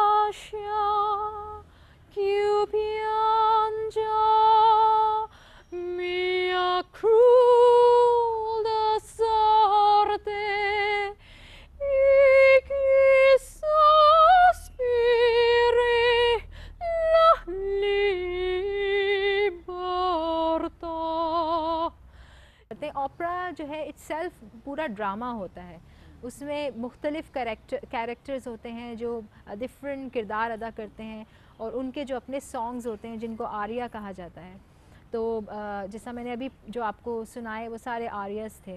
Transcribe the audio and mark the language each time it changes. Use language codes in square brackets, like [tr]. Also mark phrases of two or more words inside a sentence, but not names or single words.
[it] lascia più piangia mia cruda sorte e chi sospiri la libertà। [hi] ओपरा जो है इट्सेल्फ पूरा ड्रामा होता है, उसमें मुख्तलिफ़ कैरेक्टर्स होते हैं जो डिफरेंट किरदार अदा करते हैं और उनके जो अपने सॉन्ग्स होते हैं जिनको आरिया कहा जाता है। तो जैसा मैंने अभी जो आपको सुनाए वो सारे आरियास थे।